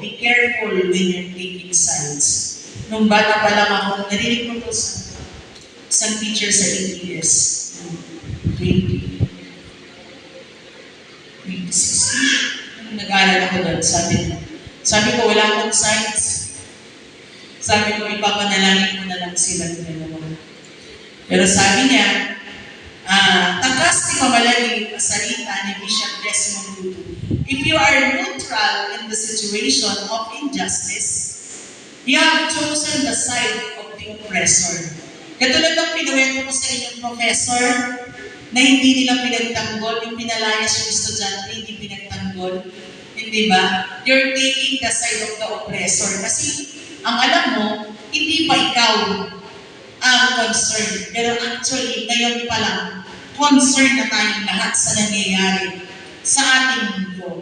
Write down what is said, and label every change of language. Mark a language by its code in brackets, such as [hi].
[en] Be careful when you're taking sides. [tl] Nung bata pa lang ako, narinig ko to sa isang teacher sa ABS. 2016. Nung nag-aaral ako doon, sabi niya, Sabi ko, wala akong sites. Sabi ko, ipapanalangin ko na lang sila ng dalawa. Pero sabi niya, takas ni Kamalali ang salita ni Bishop Desmond Tutu. [en] If you are neutral in the situation of injustice, you have chosen the side of the oppressor. [tl] Katulad ng pinuwento ko sa inyong professor, na hindi nila pinagtanggol, yung pinalayas yung estudyante, hindi pinagtanggol. Hindi ba? [en] You're taking the side of the oppressor. [tl] Kasi ang alam mo, hindi pa ikaw ang concern. Pero actually, ngayon pa lang, concern na tayong lahat sa nangyayari sa ating mundo.